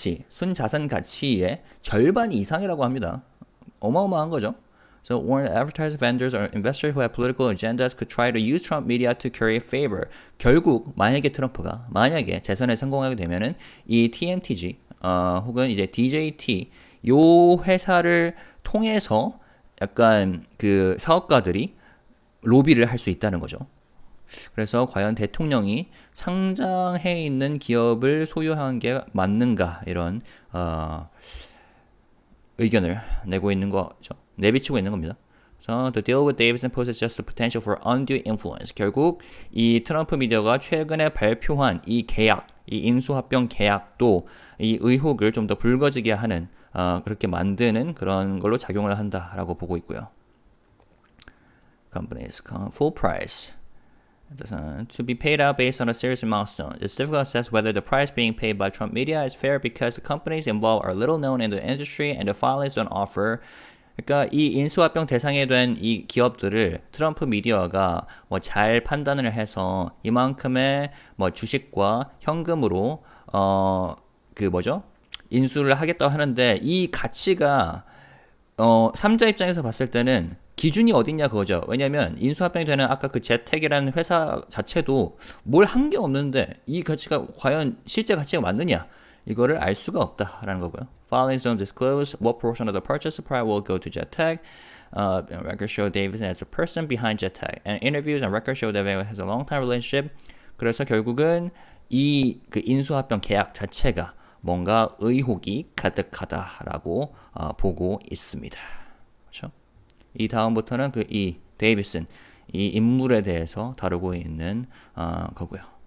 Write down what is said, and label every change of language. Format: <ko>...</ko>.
<ko>순자산 가치의 절반 이상이라고 합니다. 어마어마한 거죠.</ko> <en>So warned advertisers, vendors, or investors who have political agendas could try to use Trump media to curry favor.</en> <ko>결국 만약에 트럼프가 재선에 성공하게 되면은 이 TMTG 혹은 이제 DJT 요 회사를 통해서 약간 그 사업가들이 로비를 할 수 있다는 거죠. 그래서 과연 대통령이 상장해 있는 기업을 소유한 게 맞는가 이런 의견을 내고 있는 거죠. 내비치고 있는 겁니다.</ko> <en>So the deal with Davidson poses just the potential for undue influence.</en> <ko>결국 이 트럼프 미디어가 최근에 발표한 이 계약, 이 인수합병 계약도 이 의혹을 좀 더 불거지게 하는 그렇게 만드는 그런 걸로 작용을 한다라고 보고 있고요.</ko> <en>Companies full price. To be paid out based on a series of milestones. It's difficult to assess whether the price being paid by Trump media is fair because the companies involved are little known in the industry and the filings don't offer.</en> <ko>그러니까 이 인수합병 대상이 된 이 기업들을 트럼프 미디어가 뭐 잘 판단을 해서 이만큼의 뭐 주식과 현금으로 그 뭐죠? 인수를 하겠다고 하는데 이 가치가 3자 입장에서 봤을 때는 기준이 어딨냐 그거죠. 왜냐면 인수합병이 되는 아까 그 제텍이라는 회사 자체도 뭘 한 게 없는데 이 가치가 과연 실제 가치가 맞느냐 이거를 알 수가 없다라는 거고요.</ko> <en>Filings don't disclose what portion of the purchase price will go to Jetek. Records show Davidson as the person behind Jetek. And interviews and records show that Davidson has a long-time relationship.</en> <ko>그래서 결국은 이 그 인수합병 계약 자체가 뭔가 의혹이 가득하다라고 보고 있습니다. 그렇죠? 이 다음부터는 그 이 데이비슨 이 인물에 대해서 다루고 있는 거고요.</ko>